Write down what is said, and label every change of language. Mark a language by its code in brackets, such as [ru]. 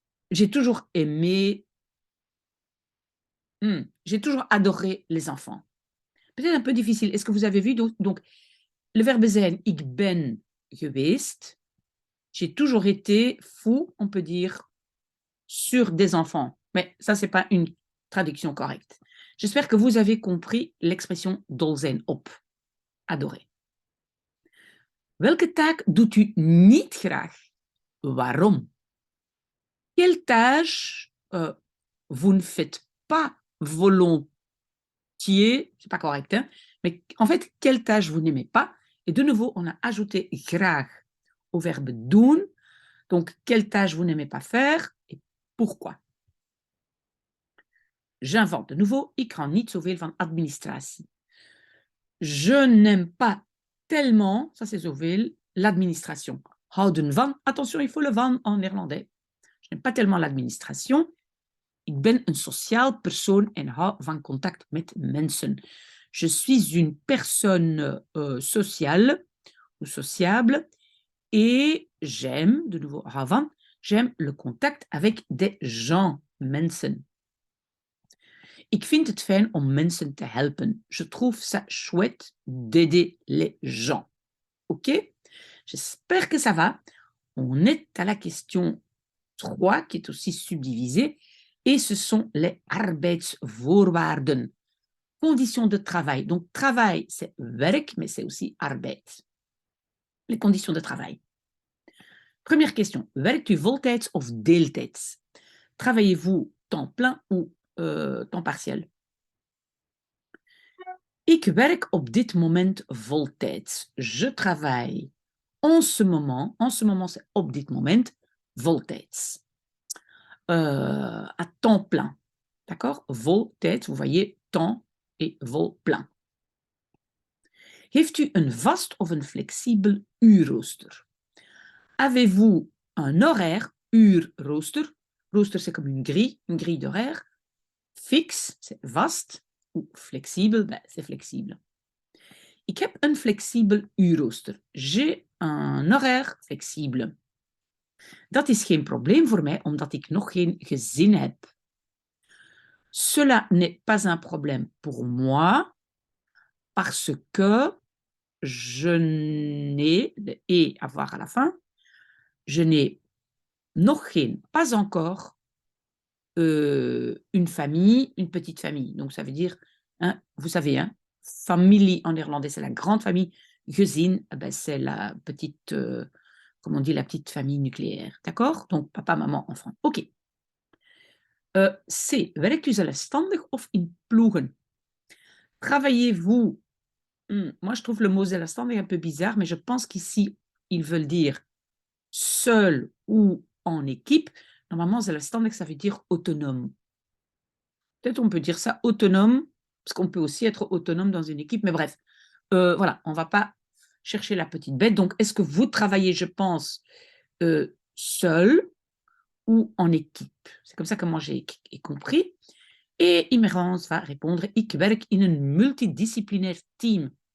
[fr] J'ai toujours aimé. J'ai toujours adoré les enfants. Peut-être un peu difficile. Est-ce que vous avez vu? Donc le verbe [nl] zijn, ik ben geweest. [fr] J'ai toujours été fou, on peut dire, sur des enfants. Mais ça, ce n'est pas une traduction correcte. J'espère que vous avez compris l'expression [nl] dol zijn op, [fr] adorer. [nl] Welke taak doet u niet graag? Waarom? [fr] Quelle tâche vous ne faites pas volontiers? C'est pas correct, hein? Mais en fait, quelle tâche vous n'aimez pas? Et de nouveau, on a ajouté graag au verbe doen. Donc, quelle tâche vous n'aimez pas faire et pourquoi? J'invente de nouveau, [nl] ik hou niet zoveel van administratie. [fr] Je n'aime pas tellement, ça c'est zoveel, l'administration. Houden van, attention, il faut le van en néerlandais. Je n'aime pas tellement l'administration. [nl] Ik ben een sociaal persoon en hou van contact met mensen. [fr] Je suis une personne sociale ou sociable et j'aime, de nouveau hou van, j'aime le contact avec des gens, mensen. [nl] Ik vind het fijn om mensen te helpen. [fr] Je trouve ça chouette d'aider les gens. OK? J'espère que ça va. On est à la question 3 qui est aussi subdivisée et ce sont les arbeidsvoorwaarden. Conditions de travail. Donc, travail, c'est werk, mais c'est aussi arbeid. Les conditions de travail. Première question. [nl] Werkt u voltijds of deeltijds? [fr] Travaillez-vous temps plein ou temps partiel? [nl] Ik werk op dit moment voltijds. [fr] Je travaille en ce moment c'est [nl] op dit moment, [fr] voltijds. À temps plein. D'accord? Voltijds, vous voyez, temps et vol plein. [nl] Heeft u een vast of een flexibel uurrooster? [fr] Avez-vous un horaire, uurrooster? Rooster, c'est comme une grille d'horaire. Fixe, c'est vaste. Ou flexibel, c'est flexible. [nl] Ik heb een flexibel uurrooster. [fr] J'ai un horaire flexibel. [nl] Dat is geen probleem voor mij, omdat ik nog geen gezin heb. [fr] Cela n'est pas un problème pour moi, parce que je n'ai, et avoir à la fin, je n'ai [nl] nog geen, [fr] pas encore, une famille, une petite famille. Donc ça veut dire, hein, vous savez, hein, familie en néerlandais, c'est la grande famille. Gezin, c'est la petite, comme on dit, la petite famille nucléaire. D'accord? Donc papa, maman, enfant. OK. C. [nl] Werkt u zelfstandig of in ploegen? [fr] Travaillez-vous? Moi, je trouve le mot zelfstandig un peu bizarre, mais je pense qu'ici, ils veulent dire seul ou en équipe. Normalement, zelfstandig, ça veut dire autonome. Peut-être on peut dire ça autonome, parce qu'on peut aussi être autonome dans une équipe, mais bref, voilà, on ne va pas chercher la petite bête. Donc, est-ce que vous travaillez, je pense, seul ou en équipe? C'est comme ça que moi j'ai compris. Et Immerance va répondre, [nl] ik werk in een multidisciplinair team.